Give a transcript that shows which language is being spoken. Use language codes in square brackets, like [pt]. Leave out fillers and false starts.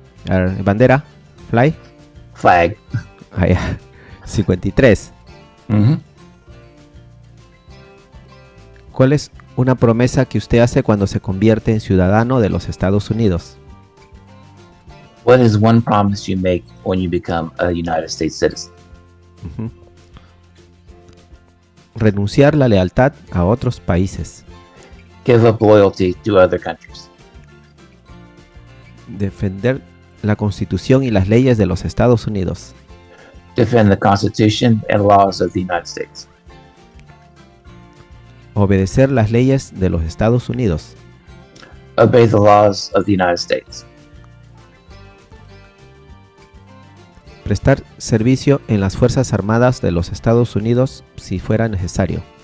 [es] A ver, bandera, fly. [en] Flag. 53. [es] ¿Cuál es una promesa que usted hace cuando se convierte en ciudadano de los Estados Unidos? [en] What is one promise you make when you become a United States citizen? [es] Renunciar la lealtad a otros países. [en] Give up loyalty to other countries. [es] Defender la Constitución y las leyes de los Estados Unidos. [en] Defend the Constitution and laws of the United States. [es] Obedecer las leyes de los Estados Unidos. [en] Obey the laws of the United States. [es] Prestar servicio en las Fuerzas Armadas de los Estados Unidos si fuera necesario.